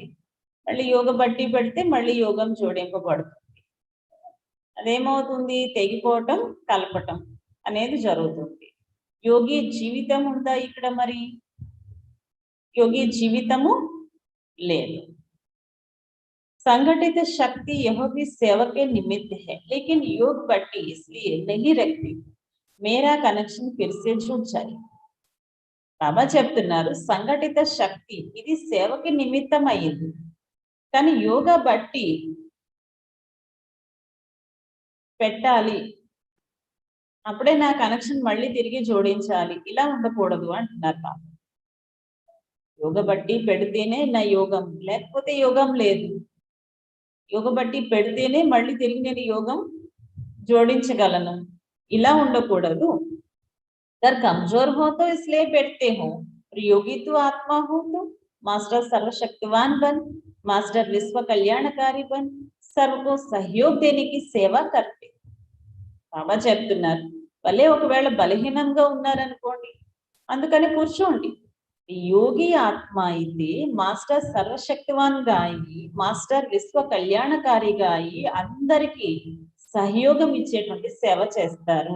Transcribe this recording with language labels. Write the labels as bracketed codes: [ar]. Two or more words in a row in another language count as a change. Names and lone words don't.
[te] మళ్ళీ యోగ బట్టి పెడితే మళ్ళీ యోగం జోడింపబడుతుంది. అదేమవుతుంది? తెగిపోవటం, కలపటం అనేది జరుగుతుంది. యోగి జీవితం ఉందా ఇక్కడ? మరి యోగి జీవితము లేదు. [hi] संगठित शक्ति यह भी सेवा के निमित्त है, लेकिन योग पट्टी इसलिए नहीं रखती मेरा कनेक्शन फिर से जुड़ जाए. [te] బాబా చెప్తున్నారు సంఘటిత శక్తి ఇది సేవకి నిమిత్తం అయ్యింది, కానీ యోగా బట్టి పెట్టాలి, అప్పుడే నా కనెక్షన్ మళ్ళీ తిరిగి జోడించాలి, ఇలా ఉండకూడదు అంటున్నారు బాబా. యోగ బట్టి పెడితేనే నా యోగం, లేకపోతే యోగం లేదు. యోగ బట్టి పెడితేనే మళ్ళీ తిరిగి నేను యోగం జోడించగలను, ఇలా ఉండకూడదు. [hi] अगर कमजोर हो तो इसलिए बैठते हो, योगी तो आत्मा हो तो मास्टर सर्वशक्तिवान बन, मास्टर विश्व कल्याणकारी बन, सर्व को सहयोग देने की सेवा करते. [te] బాబా చెప్తున్నారు భలే ఒకవేళ బలహీనంగా ఉన్నారనుకోండి, అందుకని కూర్చోండి. యోగి ఆత్మ అయితే మాస్టర్ సర్వశక్తివాన్గా అయ్యి, మాస్టర్ విశ్వ కళ్యాణకారిగా అయ్యి అందరికీ సహయోగం ఇచ్చేటువంటి సేవ చేస్తారు.